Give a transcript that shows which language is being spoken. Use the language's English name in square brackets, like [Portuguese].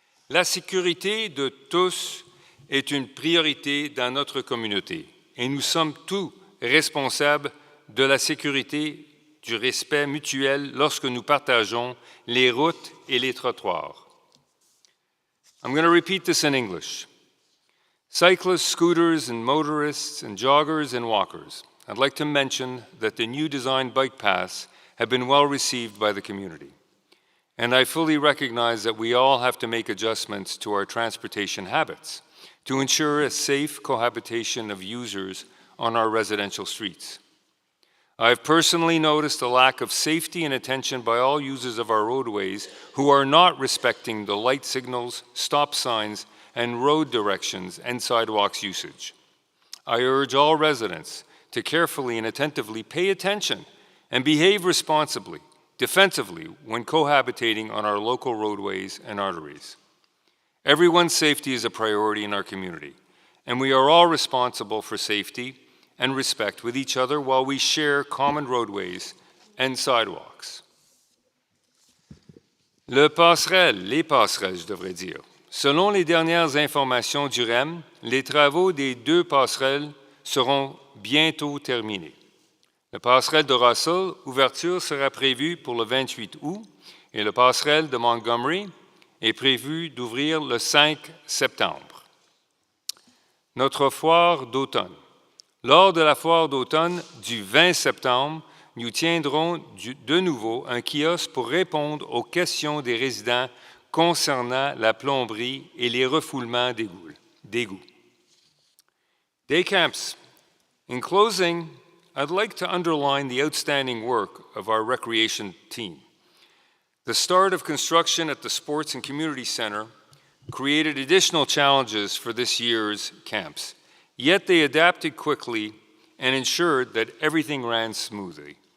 [French] La sécurité de tous est une priorité dans notre communauté et nous sommes tous responsables de la sécurité, du respect mutuel lorsque nous partageons les routes et les trottoirs. [English] I'm going to repeat this in English. Cyclists, scooters, and motorists, and joggers and walkers, I'd like to mention that the new design bike paths have been well received by the community. And I fully recognize that we all have to make adjustments to our transportation habits to ensure a safe cohabitation of users on our residential streets. I've personally noticed a lack of safety and attention by all users of our roadways who are not respecting the light signals, stop signs, and road directions and sidewalks usage. I urge all residents to carefully and attentively pay attention and behave responsibly, defensively when cohabitating on our local roadways and arteries. Everyone's safety is a priority in our community, and we are all responsible for safety and respect with each other while we share common roadways and sidewalks. [French] Les passerelles, je devrais dire. Selon les dernières informations du REM, les travaux des 2 passerelles seront bientôt terminés. La passerelle de Russell, ouverture sera prévue pour le 28 août et la passerelle de Montgomery est prévue d'ouvrir le 5 septembre. Notre foire d'automne. Lors de la foire d'automne du 20 septembre, nous tiendrons de nouveau un kiosque pour répondre aux questions des résidents concernant la plomberie et les refoulements d'égouts. [English] Day camps. In closing, I'd like to underline the outstanding work of our recreation team. The start of construction at the Sports and Community Center created additional challenges for this year's camps, yet they adapted quickly and ensured that everything ran smoothly.